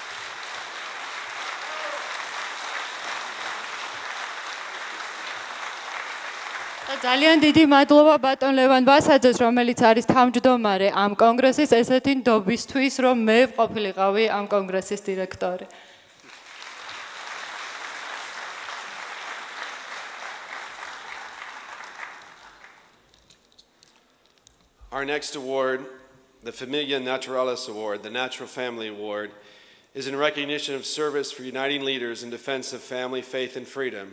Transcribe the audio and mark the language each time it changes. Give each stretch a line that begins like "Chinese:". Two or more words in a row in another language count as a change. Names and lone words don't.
Georgian: ძალიან დიდი მადლობა ბატონ ლევან ბასაძეს, რომელიც არის თავმჯდომარე ამ კონგრესის, ესეთი ნდობისთვის, რომ მე ყოფილიყავი ამ კონგრესის დირექტორი.
English: Our next award, the Familia Naturalis Award, the Natural Family Award, is in recognition of service for uniting leaders in defense of family, faith, and freedom.